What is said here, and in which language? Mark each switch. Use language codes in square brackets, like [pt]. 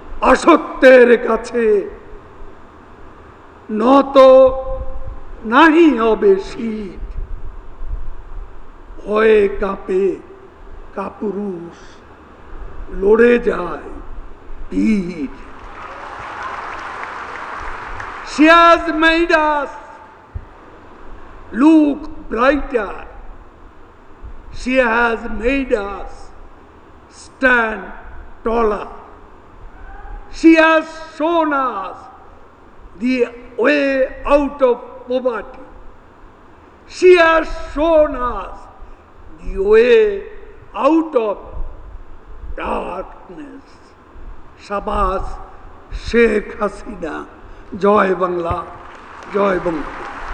[bn] অসত্যের কাছে নত নাহি হবে শীত, ভয়ে কাঁপে কাপুরুষ, লড়ে যায় বীর। [en] She has made us look brighter. She has made us stand taller. She has shown us the way out of poverty. She has shown us the way out of darkness. [bn] শাবাশ Sheikh Hasina. Joy Bangla, Joy Bangabandhu.